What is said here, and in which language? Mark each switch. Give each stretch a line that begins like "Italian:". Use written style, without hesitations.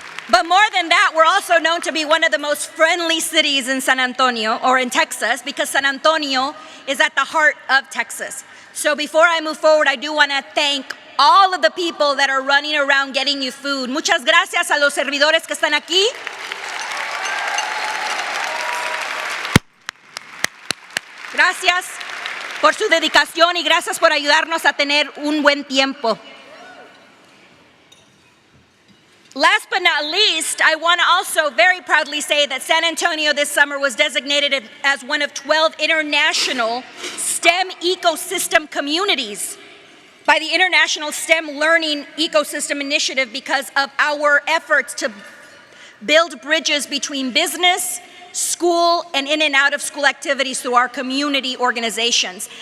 English: But more than that, we're also known to be one of the most friendly cities in San Antonio, or in Texas, because San Antonio is at the heart of Texas. So before I move forward, I do want to thank all of the people that are running around getting you food.
Spanish: Muchas gracias a los servidores que están aquí. Gracias por su dedicación y gracias por ayudarnos a tener un buen tiempo.
English: Last but not least, I want to also very proudly say that San Antonio this summer was designated as one of 12 international STEM ecosystem communities by the International STEM Learning Ecosystem Initiative because of our efforts to build bridges between business, school, and in and out of school activities through our community organizations.